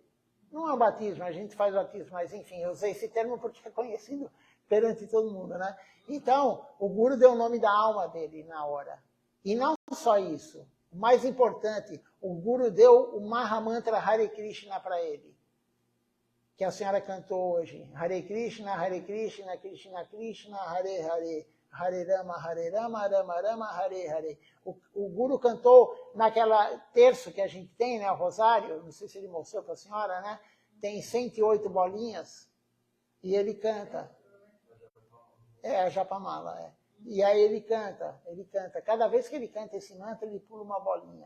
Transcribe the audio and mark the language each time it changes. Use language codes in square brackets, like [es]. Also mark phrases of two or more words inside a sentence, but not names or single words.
[pt] Não é um batismo, a gente faz batismo, mas enfim, eu usei esse termo porque é conhecido perante todo mundo, né? Então, o guru deu o nome da alma dele na hora. E não só isso. O mais importante, o guru deu o Mahamantra [sa] Hare Krishna [pt] para ele. Que a senhora cantou hoje. [sa] Hare Krishna, Krishna Krishna, Hare Hare. Hare Rama, Rama Rama, Hare Hare. [pt] O guru cantou naquela terço que a gente tem, né, o rosário, não sei se ele mostrou para a senhora, né? Tem 108 bolinhas e ele canta. É, a Japamala, é. E aí ele canta. Cada vez que ele canta esse mantra, ele pula uma bolinha.